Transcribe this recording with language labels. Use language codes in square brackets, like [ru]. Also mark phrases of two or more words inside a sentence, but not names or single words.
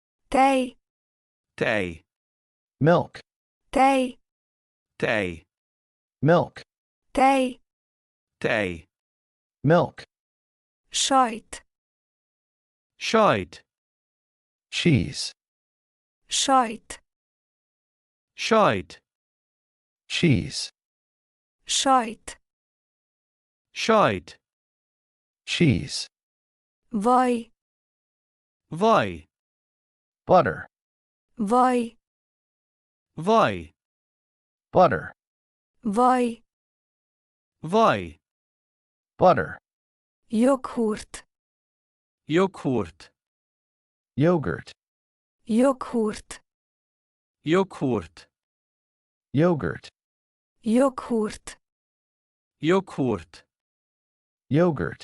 [hu] tej, tej, [en] milk, [hu] tej, tej, [en] milk, [hu] tej, tej, [en] milk, [hu] sajt, sajt, [en] cheese, [hu] sajt, sajt, [en] cheese, [hu] sajt, sajt, [en] cheese, [hu] vaj, vaj, [en] butter, [hu] vaj, vaj, [en] butter, [hu] vaj, vaj, [en] butter, [hu] joghurt, joghurt, [en] yogurt, [hu] joghurt, joghurt, [en] yogurt, [hu] joghurt, joghurt, [en] yogurt,